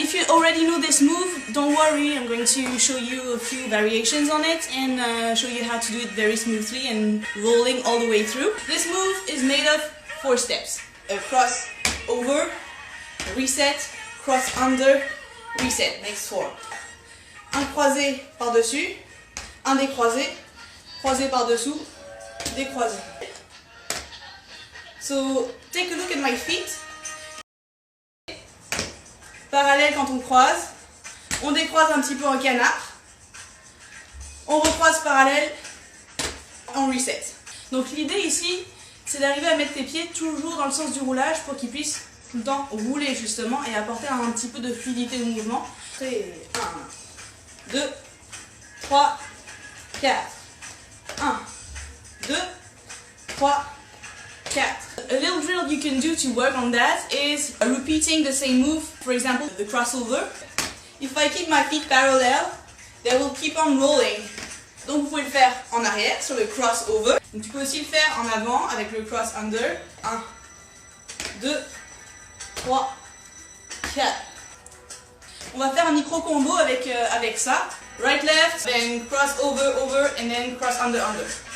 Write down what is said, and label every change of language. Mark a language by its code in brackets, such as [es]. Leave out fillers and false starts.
[en] If you already know this move, don't worry, I'm going to show you a few variations on it and show you how to do it very smoothly and rolling all the way through. This move is made of 4 steps. A cross over, reset, cross under, reset, makes 4. [fr] Un croisé par-dessus, un décroisé, croisé par-dessous, décroisé. [en] So, take a look at my feet. [fr] Parallèle quand on croise, on décroise un petit peu en canard, on recroise parallèle, on reset. Donc l'idée ici, c'est d'arriver à mettre tes pieds toujours dans le sens du roulage pour qu'ils puissent tout le temps rouler justement et apporter un petit peu de fluidité au mouvement. 1, 2, 3, 4. 1, 2, 3, 4. [en] A little drill you can do to work on that is repeating the same move. For example, the crossover. If I keep my feet parallel, they will keep on rolling. [fr] Donc vous pouvez le faire en arrière sur le crossover. Donc tu peux aussi le faire en avant avec le cross under. 1, 2, 3, 4. On va faire un micro combo avec ça. [en] Right, left, then cross over, over, and then cross under, under.